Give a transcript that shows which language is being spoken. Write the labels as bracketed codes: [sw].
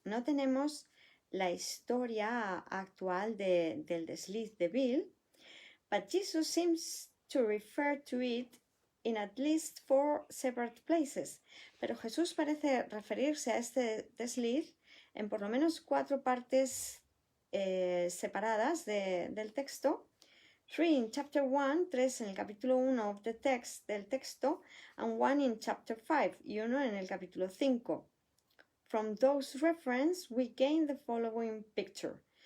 [es] No tenemos la historia actual del desliz de Bill, [en] but Jesus seems to refer to it in at least 4 separate places. [es] Pero Jesús parece referirse a este desliz en por lo menos 4 partes separadas del texto. [en] 3 in chapter 1, [es] 3 en el capítulo 1 [en] of the text, [es] del texto, [en] and 1 in chapter 5, [es] y 1 en el capítulo 5. [en] From those references, we gain the following picture.